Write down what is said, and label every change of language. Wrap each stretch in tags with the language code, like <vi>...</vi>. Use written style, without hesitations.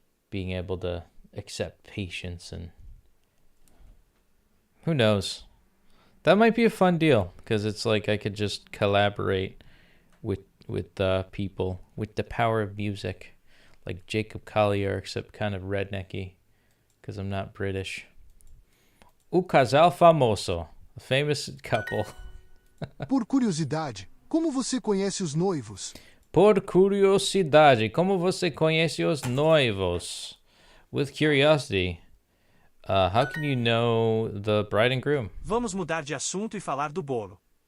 <en>Being able to accept patients, and who knows? That might be a fun deal, because it's like I could just collaborate with people with the power of music, like Jacob Collier, except kind of rednecky, because I'm not British.</en> <pt>O casal famoso,</pt> <en>a famous couple.</en> <pt>Por curiosidade, como você conhece os noivos? Por curiosidade, como você conhece os noivos?</pt> <en>With curiosity, how can you know the bride and groom?</en> <pt>Vamos mudar de assunto e falar do bolo.</pt>